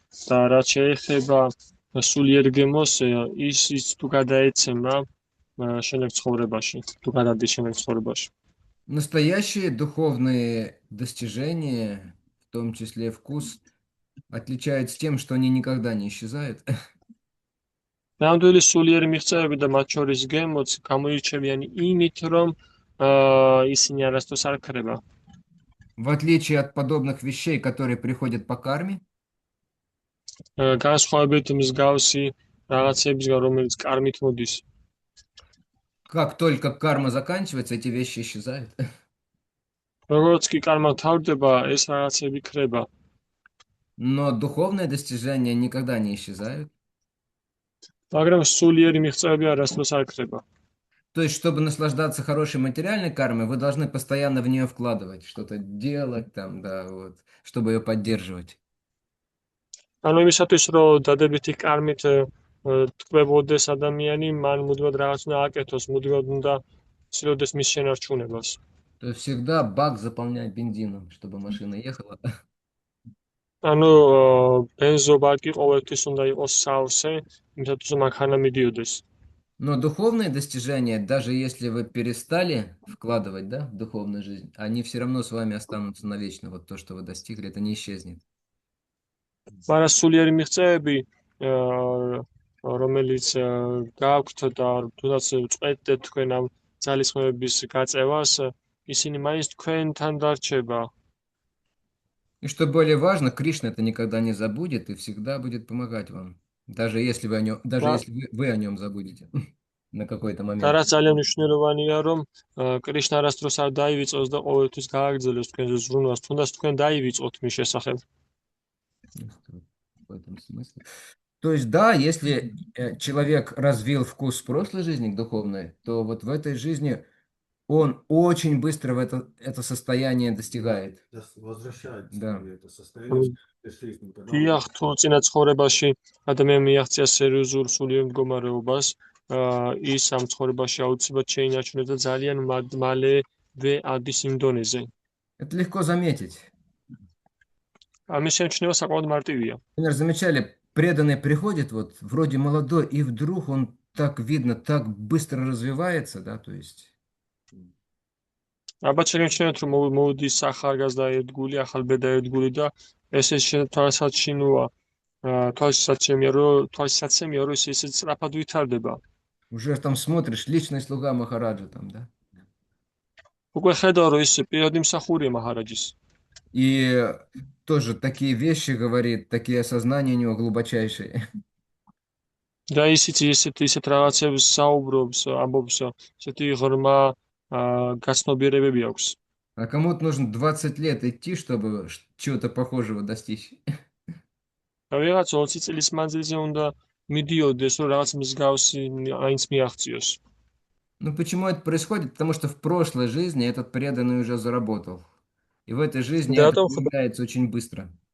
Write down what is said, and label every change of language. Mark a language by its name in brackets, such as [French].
[Georgian] და რაც შეეხება სულიერ გემოს, ის თუ გადაეცემა შემდეგ ცხოვრებაში, თუ გადადის შემდეგ ცხოვრებაში. [Russian] Настоящие духовные достижения, в том числе вкус, отличаются тем, что они никогда не исчезают. [Georgian] ნამდვილი სულიერი მიღწევები და მათ შორის გემოც გამოირჩევიან იმით, რომ ისინი არასდროს არ ქრება. [Russian] В отличие от подобных вещей, которые приходят по карме, [Georgian] განსხვავებით მსგავსი რაღაცებისგან, რომელიც კარმით მოდის. [Russian] как только карма заканчивается, эти вещи исчезают. [Georgian] როგორც კი კარმა თავდება, ეს რაღაცები ქრება. [Russian] Но духовные достижения никогда не исчезают. [Georgian] მაგრამ სულიერი მიღწევები არასდროს არ ქრება. [Russian] То есть, чтобы наслаждаться хорошей материальной кармой, вы должны постоянно в нее вкладывать, что-то делать там, да, вот, чтобы ее поддерживать. [Georgian] ანუ იმისათვის, რომ დადებითი კარმით ტკბებოდეს ადამიანი, მან მუდმივად რაღაც უნდა აკეთოს, მუდმივად უნდა ცდილობდეს მის შენარჩუნებას. [Russian] То есть всегда бак заполнять бензином, чтобы машина ехала. [Georgian] ანუ бензобаки ყოველთვის უნდა იყოს სავსე, იმისათვის რომ მანქანა მიდიოდეს. [Russian] Но духовные достижения, даже если вы перестали вкладывать, да, в духовную жизнь, они все равно с вами останутся навечно. Вот то, что вы достигли, это не исчезнет. [Georgian] მაგრამ სულიერი მიღწევები, რომელიც გაქვთ და თუნდაც წყვეტეთ თქვენ ამ ძალისხმევების გაწევას, ისინი მაინც თქვენთან დარჩება. [Russian] И что более важно, Кришна это никогда не забудет и всегда будет помогать вам. Даже если вы о нем, даже если вы о нем забудете на какой-то [Georgian] და [Russian] момент. [Georgian] რაც ძალიან მნიშვნელოვანია, რომ კრიშნა არასდროს არ დაივიწყოს და ყოველთვის გააგრძელოს თქვენზე ზრუნვას, თუნდაც თქვენ დაივიწყოთ მის შესახებ. [Russian] В этом смысле. То есть, да, если человек развил вкус в прошлой жизни к духовной, то вот в этой жизни он очень быстро в это состояние достигает. Возвращается Да. в это состояние жизни. [Georgian] დიახ, თუ წინა ცხოვრებაში ადამიანს მიაღწია სერიოზულ სულიერ მდგომარეობას, ის ამ ცხოვრებაში აუცილებლად შეინარჩუნებს და ძალიან მალევე ადის იმ დონეზე. [Russian] Это легко заметить. [Georgian] ამის შემჩნევა საკმაოდ მარტივია. [Russian] Например, замечали, преданный приходит, вот вроде молодой, и вдруг он так видно, так быстро развивается, да, то есть. [Georgian] ალბათ შეგემჩნევათ, რომ მოდის ახალგაზრდა ერთგული, ახალბედა ერთგული და ესე თვალსაცემია, რომ ის ისე სწრაფად ვითარდება. [Russian] Уже там смотришь, личный слуга Махараджа там, да. [Georgian] უკვე ხედავ, რომ ის პირადი მსახურია მაჰარაჯის. [Russian] И тоже такие вещи говорит, такие осознания у него глубочайшие. [Georgian] და ისიც ისეთ რაღაცებს საუბრობს, ამბობს, ესეთი ღრმა გაცნობიერებები აქვს. [Russian] А кому-то нужно 20 лет идти, чтобы чего-то похожего достичь. [Georgian] და ვიღაც 20 წლის მანძილზე უნდა მიდიოდეს, რომ რაღაც მსგავსი აინც მიაღწიოს. [Russian] Ну, почему это происходит? Потому что в прошлой жизни этот преданный уже заработал. И в этой жизни это [Georgian] რატომ [Russian] проявляется очень быстро.